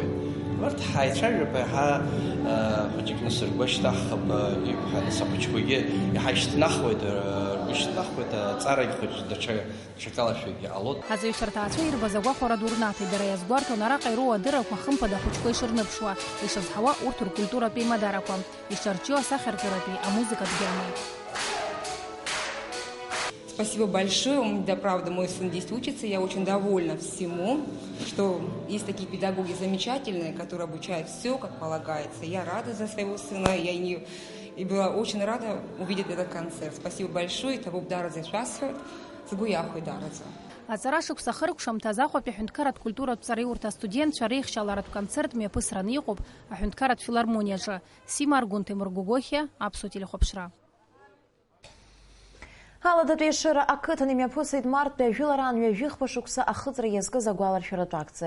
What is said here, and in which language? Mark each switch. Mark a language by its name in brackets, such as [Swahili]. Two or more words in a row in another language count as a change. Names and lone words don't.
[Abkhazian] Урҭ ҳаицәажәап, иаҳа хәыҷык нас ргәашьҭаҳхап, иқәҳа нас ахәыҷқәагьы иаҳа ишьҭнахуеит, ишьҭнахуеит аҵарагь хәыҷ даҽакалашәагьы ҟалот. Аҵаҩцәа рҭаацәа ирбаз агәахәара ду рнаҭеит, дара иазгәарҭон араҟа ироуа адыррақәа хымԥада ахәыҷқәа ишырныԥшуа, ишазҳауа урҭ ркультуратәи мадарақәа, ишарҿио асахьаркыратәи амузыкатә гьамеи. [Russian] Спасибо большое. Да, правда, мой сын здесь учится. Я очень довольна всему, что есть такие педагоги замечательные, которые обучают все, как полагается. Я рада за своего сына. И была очень рада увидеть этот концерт. Спасибо большое. Табуб даразе шасфет. Згуяхуй даразе. [Abkhazian] Аҵара шықәса хыркәшамҭаз Аҟәатәи аҳәынҭқарратә культуратә ҵараиурҭа астудентцәа реихшьаларатә концерт мҩаԥысраны иҟоуп аҳәынҭқарратә филармониаҿы. Сима Аргәын, Тимур Гәыгәыхьиа, Аԥсуа телехәаԥшра. Аладатәи Ешыра ақыҭан имҩаԥысит марттәи ажәылараан ҩажәихԥа шықәса ахыҵра иазкыз агәаларшәаратә акциа.